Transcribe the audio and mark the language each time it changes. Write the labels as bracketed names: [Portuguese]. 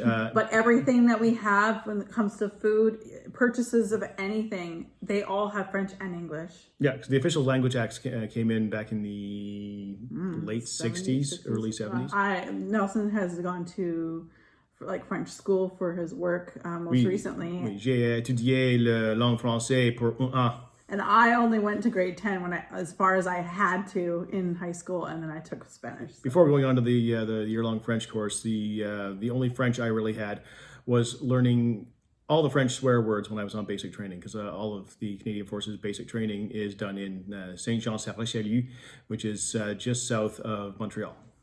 [English] But everything that we have when it comes to food, purchases of anything, they all have French and English. Yeah, because the official language acts came in back in the late 60s, early 70s. Nelson has gone to French school for his work most recently. [French] Oui, j'ai étudié la langue française pour 1 an. [English] And I only went to grade 10 as far as I had to in high school, and then I took Spanish. So. Before going on to the year-long French course, the only French I really had was learning all the French swear words when I was on basic training, because all of the Canadian Forces basic training is done in Saint-Jean-Sur-Richelieu, which is just south of Montreal.